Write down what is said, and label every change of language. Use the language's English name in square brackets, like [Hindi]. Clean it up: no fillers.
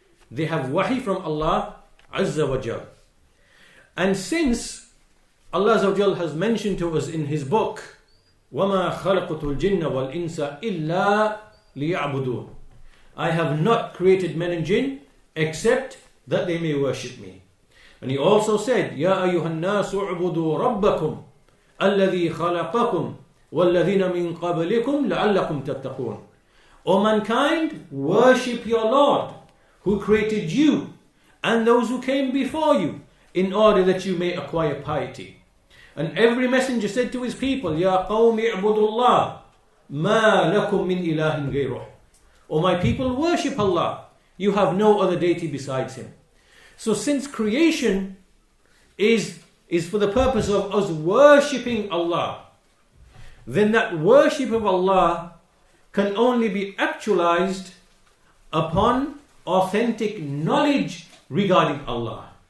[English] They have wahi from Allah Azza wa Jal. And since Allah Azza wa Jal has mentioned to us in His book, [Arabic] وَمَا خَلَقُتُ الْجِنَّ وَالْإِنسَ إِلَّا لِيَعْبُدُونَ, [English] I have not created men and jinn except that they may worship me. And He also said, [Arabic] يَا أَيُّهَا النَّاسُ اعْبُدُوا رَبَّكُمْ الَّذِي خَلَقَكُمْ وَالَّذِينَ مِنْ قَبْلِكُمْ لَعَلَّكُمْ تَتَّقُونَ. [English] O mankind, worship your Lord who created you and those who came before you in order that you may acquire piety. And every messenger said to his people, [Arabic] يَا قَوْمِ اعْبُدُوا اللَّهِ مَا لَكُمْ مِنْ إِلَهٍ غَيْرُهُ. [English] O my people, worship Allah. You have no other deity besides Him. So since creation is for the purpose of us worshipping Allah, then that worship of Allah can only be actualized upon authentic knowledge regarding Allah.